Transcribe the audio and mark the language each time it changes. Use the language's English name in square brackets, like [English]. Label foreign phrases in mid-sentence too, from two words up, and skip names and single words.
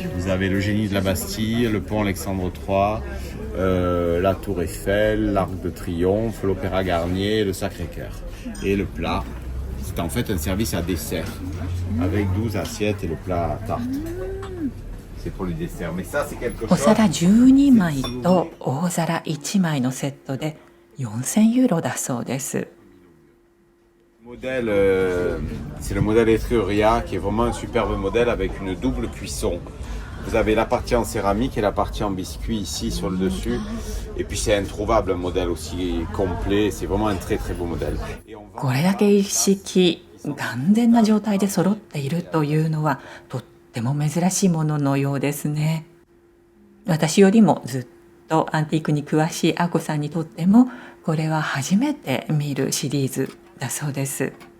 [French] Vous avez le génie de la Bastille, le pont Alexandre III, la Tour Eiffel, l'Arc de Triomphe, l'Opéra Garnier, le Sacré-Cœur. Et le plat, c'est en fait un service à dessert avec 12 assiettes et le plat à tarte. C'est pour le dessert. Mais ça, c'est quelque chose. [Japanese] お皿12枚と大皿1枚のセットで4000ユーロだそうです。 [French] Modèle, c'est le modèle Etruria qui est vraiment un superbe modèle avec une double cuisson. Vous avez la partie en céramique et la partie en biscuit ici sur le dessus. Et puis c'est introuvable un modèle aussi complet. C'est vraiment un très très beau modèle. [Japanese] これだけ一式完全な状態で揃っているというのはとっても珍しいもののようですね。私よりもずっとアンティークに詳しいアコさんにとってもこれは初めて見るシリーズだそうです。